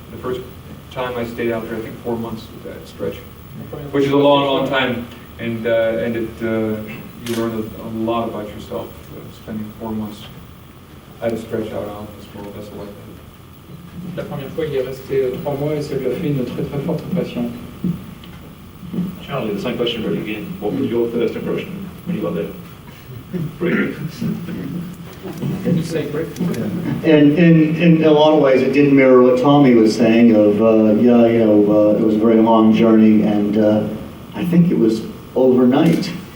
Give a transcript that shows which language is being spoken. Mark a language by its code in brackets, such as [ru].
[en] The first time I stayed out there, I think 4 months with that stretch, which is a long, long time. And you learn a lot about yourself, spending 4 months at a stretch out on this world vessel like that. [fr] La première fois, il est resté 3 mois et ça lui a fait une très très forte impression. [en] Charlie, the same question really again. What was your first impression when you got there? Brilliant. Can you say Rick? And in a lot of ways, it did mirror what Tommy was saying of, it was a very long journey, and I think it was overnight.